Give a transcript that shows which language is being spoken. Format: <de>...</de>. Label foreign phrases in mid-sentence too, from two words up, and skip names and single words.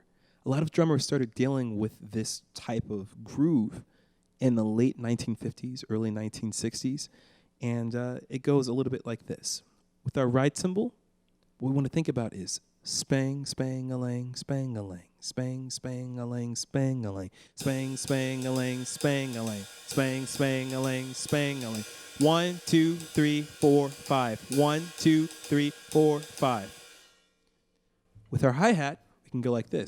<en>A lot of drummers started dealing with this type of groove in the late 1950s, early 1960s, and it goes a little bit like this. With our right cymbal, what we want to think about is spang, spang-a-lang, spang-a-lang, spang, spang-a-lang, spang-a-lang, spang, spang-a-lang, spang-a-lang, spang, spang-a-lang, spang-a-lang. 1, 2, 3, 4, 5. 1, 2, 3, 4, 5. With our hi-hat, we can go like this.</en>